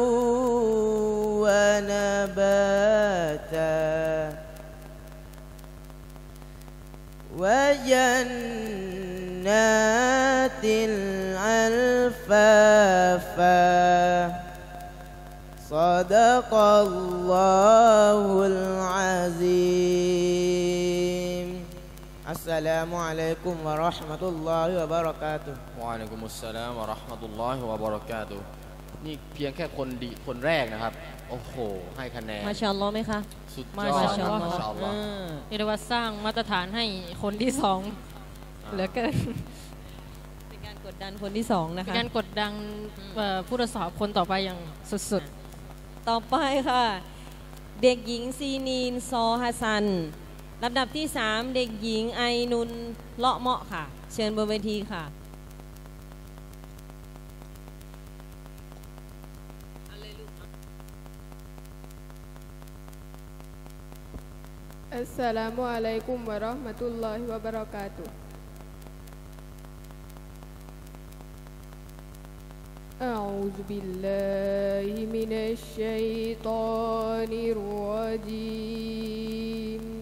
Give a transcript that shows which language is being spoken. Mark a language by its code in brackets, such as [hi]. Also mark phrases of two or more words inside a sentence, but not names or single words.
[ar] ونباتا وجنات ألفافا صدق الله العظيم. السلام عليكم ورحمة الله وبركاته. وعليكم السلام ورحمة الله وبركاته [th] นี่เพียงแค่คนแรกนะครับโอ้โหให้คะแนน [ar] ما شاء الله [th] ไหมคะ สุดย มา อด [ar] شاء الله ما شاء الله [th] เรียกได้ว่าสร้างมาตรฐานให้คนที่สองเหลือเกิน เป็นการกดดันคนที่สองนะ เป็น คะ การกดดันผู้ทดสอบคนต่อไปอย่างสุด ต่อไปค่ะ เด็กหญิงซีนีนซอฮัสซันลำดับที่ 3 เด็กหญิงไอนุนเลาะเมาะค่ะ เชิญบนเวทีค่ะ [ar] السلام عليكم ورحمة الله وبركاته. أعوذ بالله من الشيطان الرجيم.